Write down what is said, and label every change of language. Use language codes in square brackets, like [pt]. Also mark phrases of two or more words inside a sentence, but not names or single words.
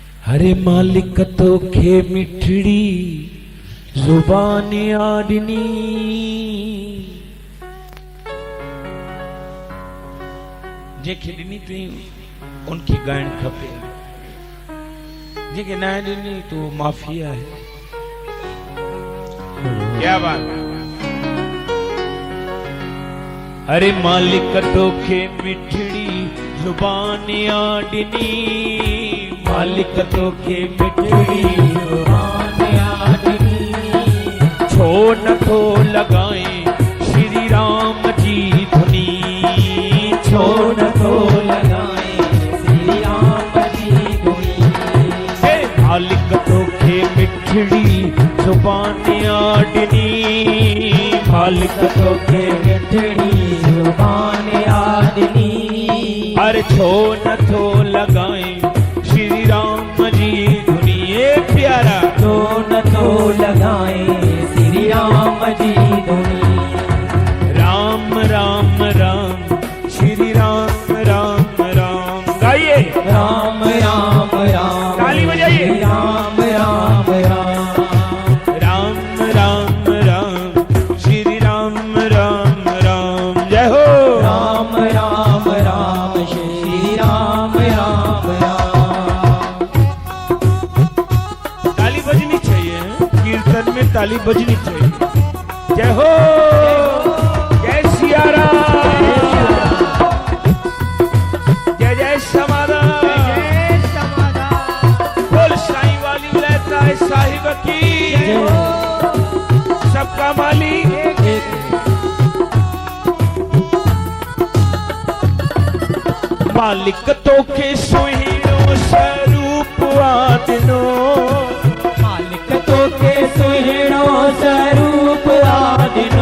[sd] अरे मालिक तोखे मिठड़ी जुबान आडनी, जेके ॾिनी तई उनखे ॻाइण खपे, जेके न ॾिनी तो माफिया है। [hi] क्या बात। [sd] अरे मालिक तोखे मिठड़ी जुबान आडनी, मालिक तोखे मिठड़ी जुबान आडनी, छो नथो लगाए श्री राम जी धुनी, छो नथो लगाए श्री राम जी धुनी। मालिक तोखे मिठड़ी जुबान आडनी, मालिक तोखे मिठड़ी जुबान आडनी, अरे छो नथो लगाए श्री राम जी धुनी। प्यारा छो नथो लगाए श्री राम जी धुनी। [hi] राम राम राम श्री राम राम राम गाइए। राम राम राम ताली बजाइए। राम राम राम राम राम राम श्री राम राम राम। जय हो। राम राम राम श्री राम राम राम। ताली बजनी चाहिए, कीर्तन में ताली बजनी चाहिए। जय हो। जय सिया राम। जय जय समाधान। बोल साईं वाली विलायत साहिब की। सबका मालिक [sd] मालिक तोखे सुहिणो स्वरूप आदिनो, मालिक तोखे सुहिणो स्वरूप आदिनो,